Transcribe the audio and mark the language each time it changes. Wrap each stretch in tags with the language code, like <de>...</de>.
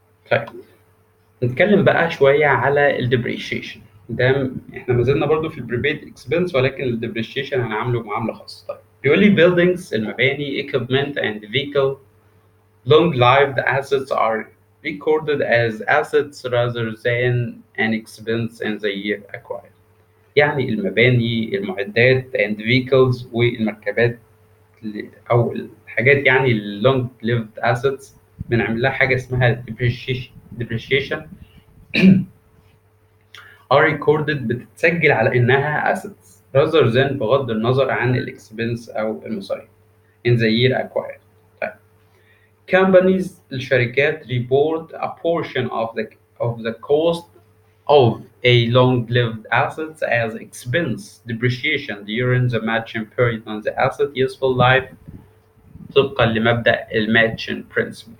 <ar>طيب نتكلم بقى شويه على الديبريشيشن. ده احنا ما زلنا برضو في البريبيد اكسبنس ولكن الديبريشيشن هنعامله معامله خاصه.</ar> <en>طيب بيقول لي buildings</en> <ar>المباني</ar> <en>equipment and vehicle long lived assets are recorded as assets rather than an expense in the year acquired.</en> <ar>يعني المباني المعدات and vehicles والمركبات او الحاجات يعني اللونج ليفد اسيتس بنعمل لها حاجه اسمها depreciation</ar> <en>are recorded</en> <ar>بتتسجل على انها assets</ar> <en>rather than</en> <ar>بغض النظر عن الاكسبنس او المصاريف</ar> <en>in the year acquired. طيب companies</en> <ar>الشركات</ar> <en>report a portion of the cost of a long-lived assets as expense depreciation during the matching period on the asset useful life</en> <ar>طبقا لمبدأ الماتشن برنسبل.</ar>